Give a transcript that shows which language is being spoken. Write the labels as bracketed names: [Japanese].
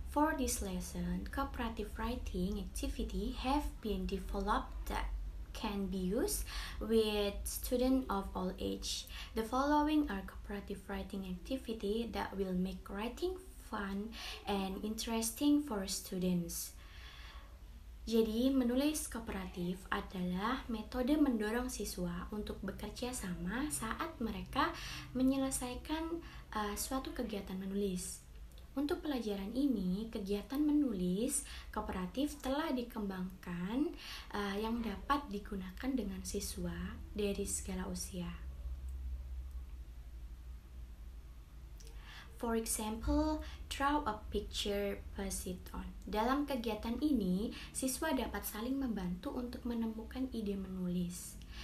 [English] For this lesson, cooperative writing activity have been developed that can be used with students of all age. The following are cooperative writing activity that will make writing fun and interesting for students. [Indonesian] Jadi, menulis kooperatif adalah metode mendorong siswa untuk bekerja sama saat mereka menyelesaikan suatu kegiatan menulis. Untuk pelajaran ini, kegiatan menulis kooperatif telah dikembangkan yang dapat digunakan dengan siswa dari segala usia. [English] For example, draw a picture, pass it on. [Indonesian] Dalam kegiatan ini, siswa dapat saling membantu untuk menemukan ide menulis.